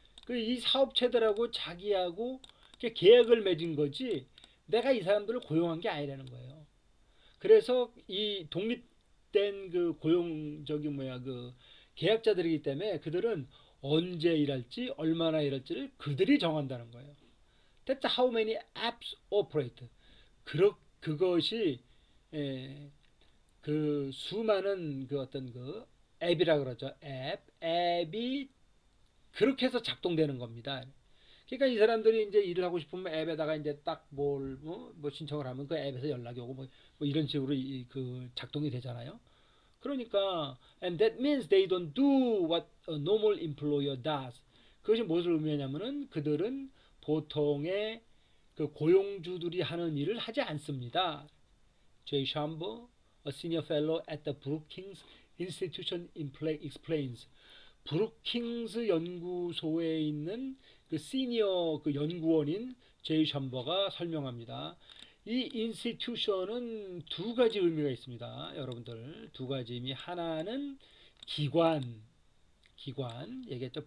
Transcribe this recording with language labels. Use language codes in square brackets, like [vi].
[ko] 이 사업체들하고 자기하고 계약을 맺은 거지 내가 이 사람들을 고용한 게 아니라는 거예요. 그래서 이 독립된 그 그 계약자들이기 때문에 그들은 언제 일할지 얼마나 일할지를 그들이 정한다는 거예요. [en] That's how many apps operate. [ko] 그것이 그 수많은 그 어떤 그 앱이라 그러죠. 앱이 그렇게 해서 작동되는 겁니다. 그러니까 이 사람들이 이제 일을 하고 싶으면 앱에다가 이제 딱 뭐 신청을 하면 그 앱에서 연락이 오고 뭐 이런 식으로 그 작동이 되잖아요. 그러니까 [en] and that means they don't do what a normal employer does. [ko] 그것이 무엇을 의미하냐면은 그들은 보통의 그 고용주들이 하는 일을 하지 않습니다. [en] Jay Shambo, a senior fellow at the Brookings Institution explains. [ko] 브루킹스 연구소에 있는 그 시니어 그 연구원인 제이 샴버가 설명합니다. 이 인스티튜션은 두 가지 의미가 있습니다. 여러분들 두 가지 의미. 하나는 기관 얘기했죠.